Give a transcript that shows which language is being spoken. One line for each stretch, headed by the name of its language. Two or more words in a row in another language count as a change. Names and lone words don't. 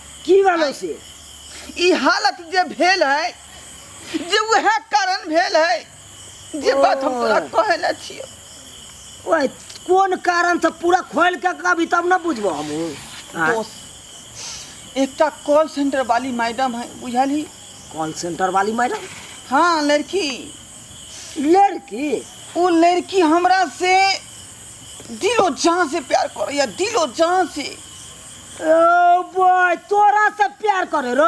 Maithili: की भेलो से? ई हालत जे भेल है, जे वह कारण भेल है, जे बात हम तोरा कहले छियो। ओए कोन कारण से पूरा खोल के कभी तब ना बुझबो हम। दोस्त एकटा
English: call center
Maithili: वाली मैडम है, बुझली?
English: call center
Maithili: वाली मैडम? हाँ लड़की। लड़की? वो लड़की हमरा से दिलो जान से प्यार कर रही है, दिलो जान से।
English: oh boy
Maithili: तोरा से प्यार करे रो?